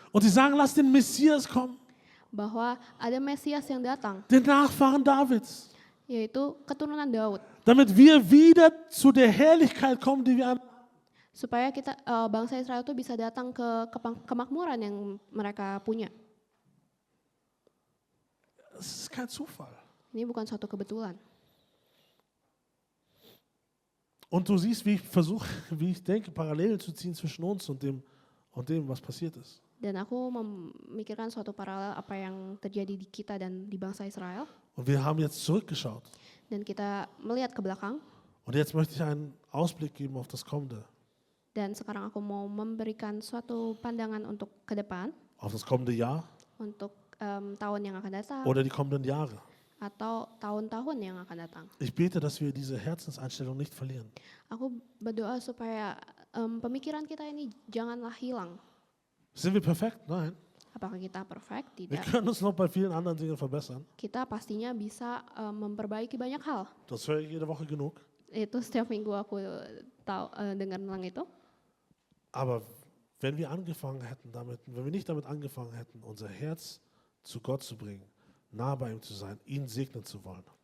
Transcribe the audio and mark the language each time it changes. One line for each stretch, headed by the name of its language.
German: Und sie sagen, lass den Messias kommen,
Indonesian: bahwa ada Mesias yang datang,
German: den Nachfahren Davids.
Indonesian: yaitu keturunan Daud.
German: Damit wir wieder zu der Herrlichkeit kommen, die wir
Indonesian: Supaya kita bangsa Israel itu bisa datang ke kemakmuran yang mereka punya.
German: Es ist kein Zufall.
Indonesian: Ini bukan suatu kebetulan.
German: Und du siehst, wie ich denke, Parallelen zu ziehen zwischen uns und dem, was passiert ist.
Indonesian: Dan aku memikirkan suatu paralel apa yang terjadi di kita dan di bangsa Israel.
German: Und wir haben jetzt zurückgeschaut.
Indonesian: Dan kita melihat ke belakang.
German: Und jetzt möchte ich einen Ausblick geben auf das Kommende.
Indonesian: Dan sekarang aku mau memberikan suatu pandangan untuk ke depan.
German: Auf das kommende Jahr
Indonesian: Untuk tahun yang akan datang.
German: oder die kommenden Jahre.
Indonesian: Atau tahun-tahun yang akan datang.
German: Ich bete, dass wir diese Herzenseinstellung nicht verlieren.
Indonesian: Aku berdoa supaya pemikiran kita ini janganlah hilang.
German: Sind wir perfekt? Nein.
Indonesian: Apakah kita perfect?
German: Wir
Indonesian: Tidak.
German: können uns noch bei vielen anderen Dingen verbessern.
Indonesian: Kita pastinya bisa memperbaiki banyak hal.
German: Das höre ich jede Woche genug.
Indonesian: Itu setiap minggu aku dengar tentang itu.
German: Aber wenn wir angefangen hätten damit, wenn wir nicht damit angefangen hätten, unser Herz zu Gott zu bringen, nah bei ihm zu sein, ihn segnen zu wollen,